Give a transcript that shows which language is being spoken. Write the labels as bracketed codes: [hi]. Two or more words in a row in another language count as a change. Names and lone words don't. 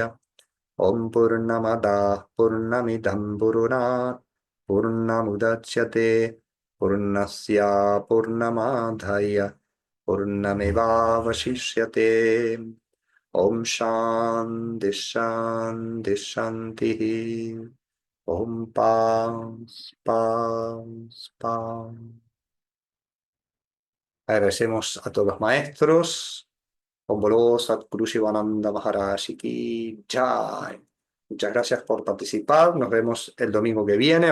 [sa] ॐ पूर्णमदः पूर्णमिदं पूर्णात् पूर्णमुदच्यते पूर्णस्य पूर्णमादाय पूर्णमेवावशिष्यते। ॐ शान्ति शान्ति शान्तिः। [es] ॐ paz, paz, paz. Agradecemos a todos los maestros. [hi] Om Bolo Satguru Shivananda Maharaj Ki Jai. [es] Muchas gracias por participar. Nos vemos el domingo que viene.